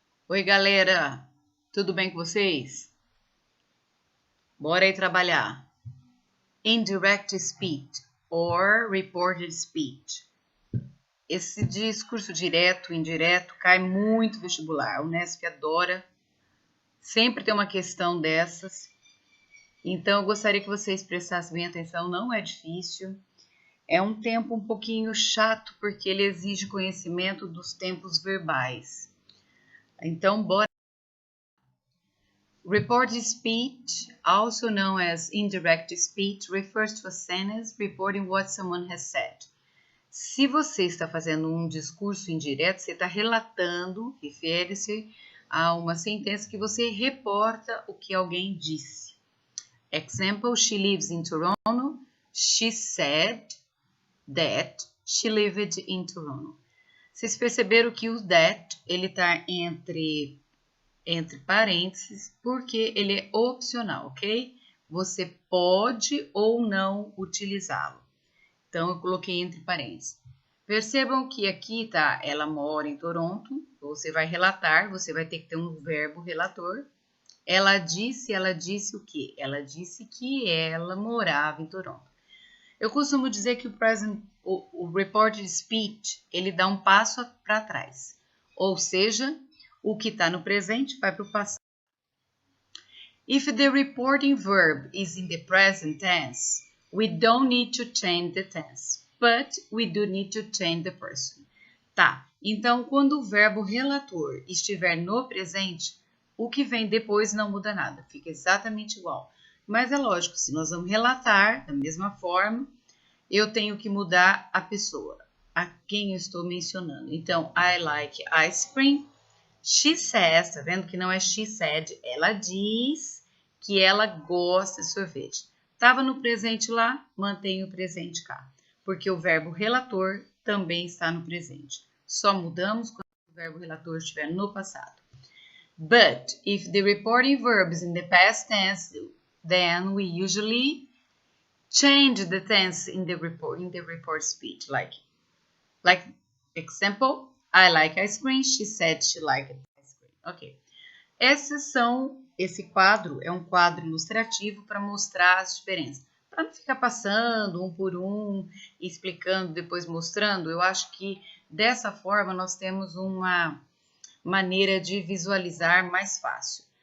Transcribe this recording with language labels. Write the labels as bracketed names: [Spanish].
[Portuguese] Oi, galera, tudo bem com vocês? Bora aí trabalhar. [English] Indirect speech or reported speech. [Portuguese] Esse discurso direto, indireto, cai muito vestibular. O Unesp adora. Sempre tem uma questão dessas. Então, eu gostaria que vocês prestassem bem atenção. Não é difícil. É um tempo um pouquinho chato, porque ele exige conhecimento dos tempos verbais. Então, bora. [English] Reported speech, also known as indirect speech, refers to a sentence reporting what someone has said. [Portuguese] Se você está fazendo um discurso indireto, você está relatando, refere-se a uma sentença que você reporta o que alguém disse. [English] Example, she lives in Toronto. She said that she lived in Toronto. [Portuguese] Vocês perceberam que o that, ele está entre parênteses, porque ele é opcional, ok? Você pode ou não utilizá-lo. Então, eu coloquei entre parênteses. Percebam que aqui tá, ela mora em Toronto, você vai relatar, você vai ter que ter um verbo relator. Ela disse o quê? Ela disse que ela morava em Toronto. Eu costumo dizer que o reported speech, ele dá um passo para trás. Ou seja, o que está no presente vai para o passado. [English] If the reporting verb is in the present tense, we don't need to change the tense, but we do need to change the person. [Portuguese] Tá, então quando o verbo relator estiver no presente, o que vem depois não muda nada, fica exatamente igual. Mas é lógico, se nós vamos relatar da mesma forma, eu tenho que mudar a pessoa, a quem eu estou mencionando. Então, [English] I like ice cream. She says, [Portuguese] tá vendo que não é [English] she said, [Portuguese] ela diz que ela gosta de sorvete. Estava no presente lá, mantenho o presente cá, porque o verbo relator também está no presente. Só mudamos quando o verbo relator estiver no passado. [English] But if the reporting verb is in the past tense, then we usually change the tense in the report speech, like example, I like ice cream, she said she liked ice cream. Ok. [Portuguese] Esse quadro é um quadro ilustrativo para mostrar as diferenças. Para não ficar passando um por um, explicando, depois mostrando, eu acho que dessa forma nós temos uma maneira de visualizar mais fácil.